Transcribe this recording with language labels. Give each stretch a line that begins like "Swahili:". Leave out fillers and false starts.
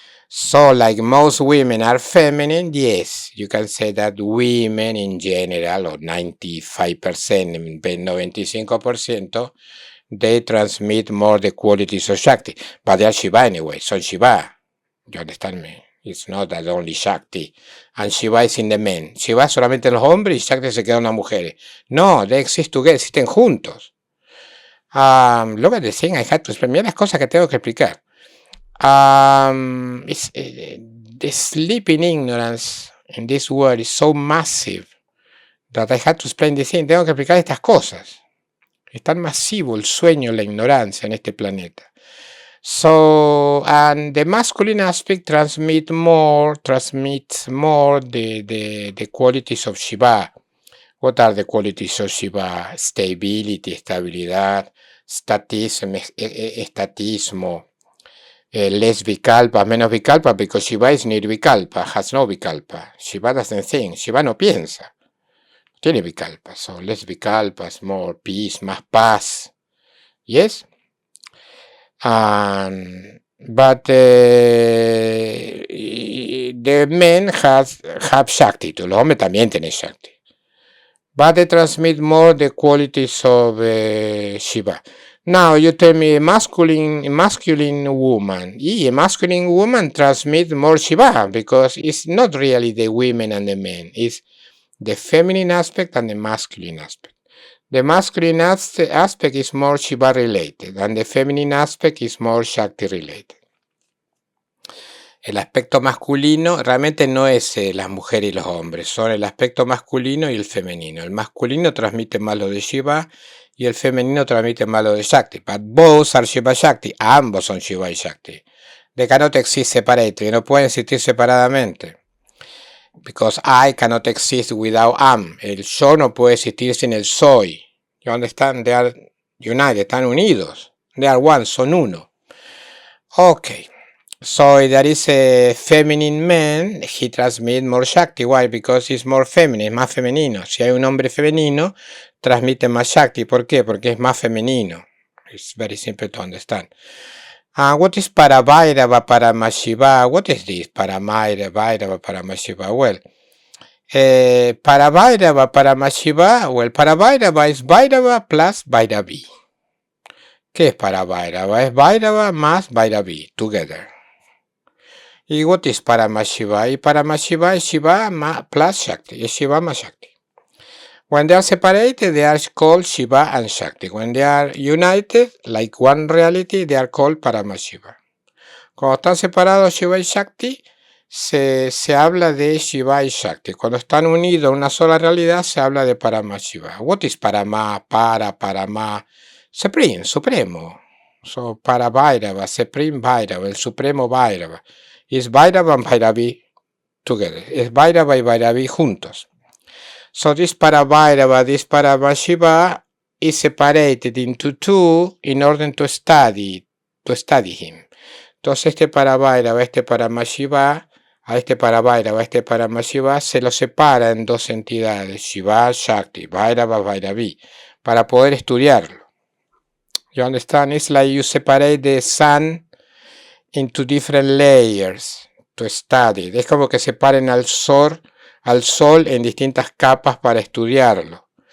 English: So, like most women are feminine, yes, you can say that women in general, or 95%, 95%, they transmit more the qualities of Shakti. But they are Shiva anyway, so Shiva, you understand me? It's not that only Shakti. And Shiva is in the men.
Spanish: Shiva es solamente en los hombres y Shakti se queda en las mujeres.
English: No, they exist together,
Spanish: existen juntos.
English: Look at the thing I had to explain.
Spanish: Mira las cosas que tengo que explicar.
English: The sleeping ignorance in this world is so massive that I had to explain the thing.
Spanish: Tengo que explicar estas cosas. Es tan masivo el sueño, la ignorancia en este planeta.
English: So, and the masculine aspect transmits more the qualities of Shiva. What are the qualities of Shiva? Stability,
Spanish: estabilidad, estatismo,
English: less vikalpa,
Spanish: menos vikalpa,
English: because Shiva is nirvikalpa, has no vikalpa. Shiva doesn't think,
Spanish: Shiva no piensa. Tiene vikalpa,
English: so less vikalpas, more peace,
Spanish: más paz.
English: Yes? But the men have Shakti,
Spanish: los hombres también tienen Shakti.
English: But they transmit more the qualities of Shiva. Now you tell me a masculine woman. Yeah, a masculine woman transmits more Shiva because it's not really the women and the men. It's the feminine aspect and the masculine aspect. The masculine aspect is more Shiva related and the feminine aspect is more Shakti related.
Spanish: El aspecto masculino realmente no es las mujeres y los hombres, son el aspecto masculino y el femenino. El masculino transmite más lo de Shiva y el femenino transmite más lo de Shakti.
English: But both are Shiva Shakti.
Spanish: Ambos son Shiva y Shakti.
English: They cannot exist separately.
Spanish: No pueden existir separadamente.
English: Because I cannot exist without am.
Spanish: El yo no puede existir sin el soy.
English: You understand? They are united,
Spanish: están unidos.
English: They are one,
Spanish: son uno.
English: Okay. So there is a feminine man, he transmits more Shakti. Why? Because he's more feminine,
Spanish: es más femenino. Si hay un hombre femenino, transmite más Shakti. ¿Por qué? Porque es más femenino.
English: It's very simple to understand. What is Paravairava Paramashiva? What is this? Paravairava Paramashiva. Well, Paravairava Paramashiva. Well, Paravairava is Vairava plus Vairavi.
Spanish: ¿Qué es Paravairava? Es Vairava más Vairavi,
English: together.
Spanish: ¿Y
English: what is
Spanish: Paramashiva? Y Paramashiva es Shiva plus Shakti. Es Shiva más Shakti.
English: When they are separated, they are called Shiva and Shakti. When they are united, like one reality, they are called Paramashiva.
Spanish: Cuando están separados Shiva y Shakti, se habla de Shiva y Shakti. Cuando están unidos a una sola realidad, se habla de Paramashiva.
English: What is Parama? Parama. Supreme, supremo. So, Paravairava, Supreme Vairava,
Spanish: el supremo Vairava.
English: Is Vairava and Vairavi together.
Spanish: Es Vairava y Vairavi juntos.
English: So this Paravairava, this Paramashiva is separated into two in order to study him.
Spanish: Entonces este Paravairava, este Paramashiva, a este Paravairava, este Paramashiva se lo separa en dos entidades, Shiva, Shakti, Vairava, Vairavi, para poder estudiarlo.
English: You understand? It's like you separate the sun into different layers to study.
Spanish: Es como que separen al sol en distintas capas para estudiarlo.